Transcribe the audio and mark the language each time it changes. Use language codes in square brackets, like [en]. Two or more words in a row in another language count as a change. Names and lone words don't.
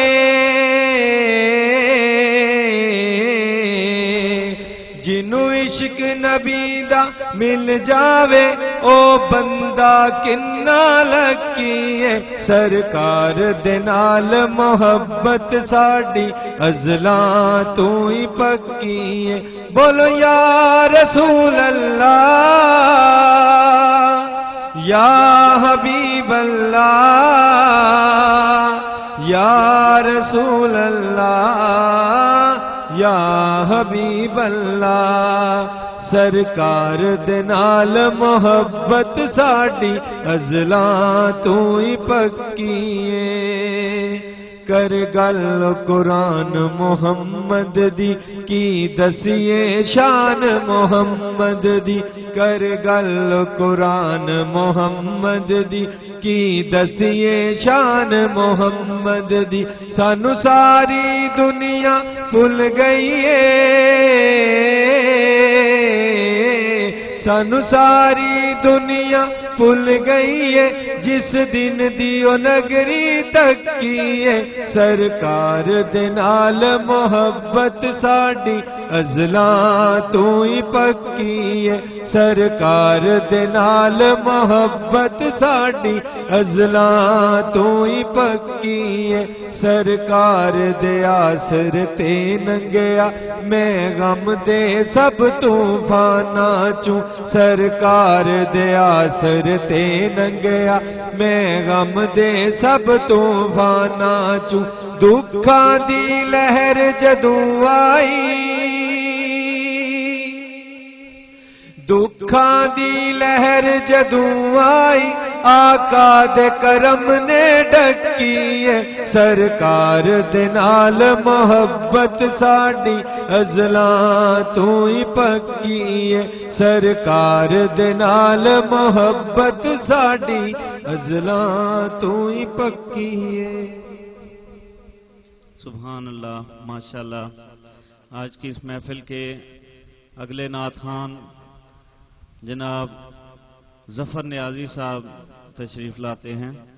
[pa] جنوں عشق نبی دا مل جاوے او بندہ کنا لکی ہے سرکار دے نال محبت ساڈی ازلاں تو ہی پکی ہے بولو [ar] یا رسول اللہ یا حبیب اللہ یا رسول اللہ یا حبیب اللہ [pa] سرکار دے نال محبت ساڈی ازلاں تو ہی پکی ہے کر گل قرآن محمد دی کی دسیے شان محمد دی کر گل قرآن محمد دی کی دسیے شان محمد دی سانو ساری دنیا بھول گئی ہے سانو ساری دنیا بھول گئی ہے جس دن دیو نگری تکی ہے سرکار دے نال محبت ساڈی ازلاں تو ہی پکی ہے سرکار دے نال محبت ساڈی ازلاں تو ہی پکی ہے سرکار دے آسر تے ننگیا میں غم دے سب طوفاناں چوں سرکار دے آسر تے ننگیا میں غم دے سب طوفاناں چوں دکھاں دی لہر جدوں آئی دکھاں دی لہر جدوں آئی آقا دے کرم نے ڈکی ہے سرکار دے نال محبت ساڈی ازلاں تو ہی پکی ہے سرکار دے نال محبت ساڈی ازلاں تو ہی پکی ہے [ar] سبحان اللہ ماشاءاللہ [ur] آج کی اس محفل کے اگلے نعت خوان جناب ظفر نیازی صاحب تشریف لاتے ہیں